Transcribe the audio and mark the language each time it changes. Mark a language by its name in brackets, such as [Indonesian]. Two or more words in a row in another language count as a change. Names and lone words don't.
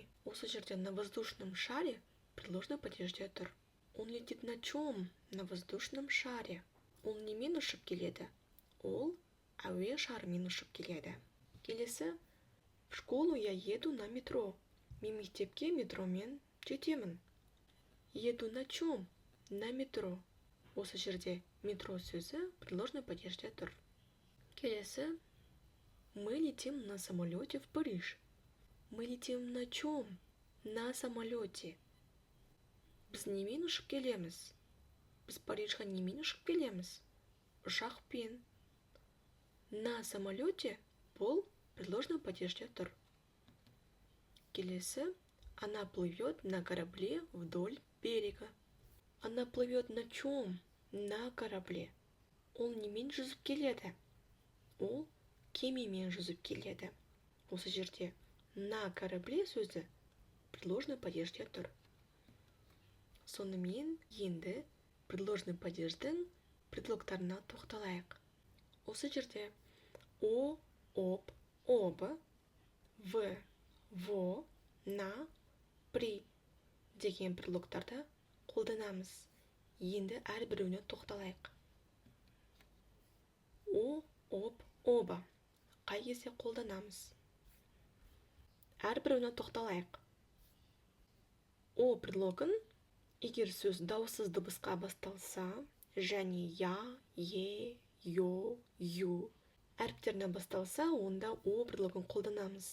[Kazakh] Осы жерде [Russian] на воздушном шаре предложный [Kazakh] падежде тұр. [Russian] Он летит на чем? На воздушном шаре. [Kazakh] Ол немен ұшып келеді? Ол әуе шарымен ұшып келеді. Келесі, [Russian] в школу я еду на метро. [Kazakh] Мен мектепке метромен жетемін. [Russian] Еду на чем? На метро. [Kazakh] Осы жерде метро сөзі предложный падежде тұр. Келесі, [Russian] мы летим на самолете в Париж. Мы летим на чем? На самолете. [Kazakh] Біз немен ұшып келеміз? Біз Парижға немен ұшып келеміз? Ұшақпен. [Russian] На самолете [Kazakh] бұл предложный падежде тұр. Келесі, [Russian] она плывет на корабле вдоль берега. Она плывет на чем? На корабле. [Kazakh] Ол немен жүзіп келеді? Ол кемемен жүзіп келеді. Осы жерде [Russian] на корабле [Kazakh] сөзі предложный падежде тұр. Сонымен енді предложный падеждің предлогтарына тоқталайық. Осы жерде [Russian] о, об, оба, в, во, на, при [Kazakh] деген предлогтарды қолданамыз. Енді әрбіреуіне тоқталайық. [Russian] О, об, оба [Kazakh] қай кезде қолданамыз? Әрбіреуіне тоқталайық. О предлогын егер сөз дауыссыз дыбысқа басталса, және я, е, ё, ю әріптеріне басталса, онда о предлогын қолданамыз.